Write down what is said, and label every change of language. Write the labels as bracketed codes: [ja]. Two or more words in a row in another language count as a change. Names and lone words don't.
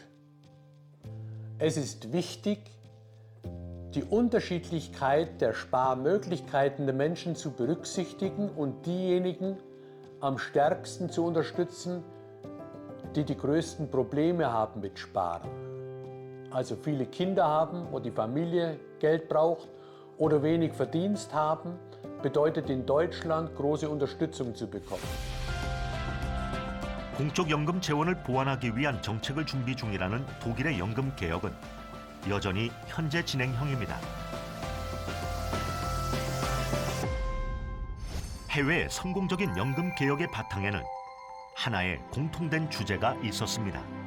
[de] Es ist wichtig, die Unterschiedlichkeit der Sparmöglichkeiten der Menschen zu berücksichtigen und diejenigen am stärksten zu unterstützen, die die größten Probleme haben mit Sparen. Also viele Kinder haben, wo die Familie Geld braucht oder wenig Verdienst haben, bedeutet in Deutschland große Unterstützung zu bekommen. [ko] 공적 연금 재원을 보완하기 위한 정책을 준비 중이라는 독일의 연금 개혁은 여전히 현재 진행형입니다. 해외의 성공적인 연금 개혁의 바탕에는 하나의 공통된 주제가 있었습니다.